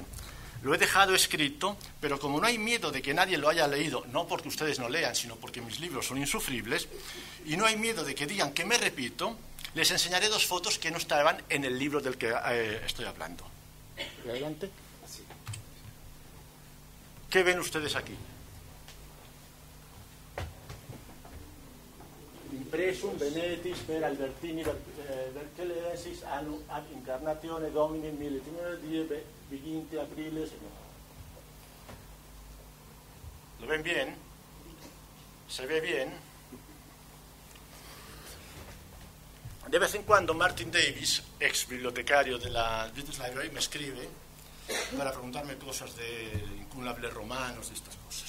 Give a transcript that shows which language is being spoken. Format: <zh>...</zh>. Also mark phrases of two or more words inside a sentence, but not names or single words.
<es>Lo he dejado escrito, pero como no hay miedo de que nadie lo haya leído, no porque ustedes no lean, sino porque mis libros son insufribles, y no hay miedo de que digan que me repito, les enseñaré dos fotos que no estaban en el libro del que estoy hablando. Adelante. ¿Qué ven ustedes aquí?</es> <la>Impresum Venetis per Albertini Vercellensis annum ad incarnatione Domini 1310 20 apriles.</la> <es>¿Lo ven bien? ¿Se ve bien? De vez en cuando Martin Davis, ex bibliotecario de la British Library, me escribe para preguntarme cosas de incunables romanos, de estas cosas.</es>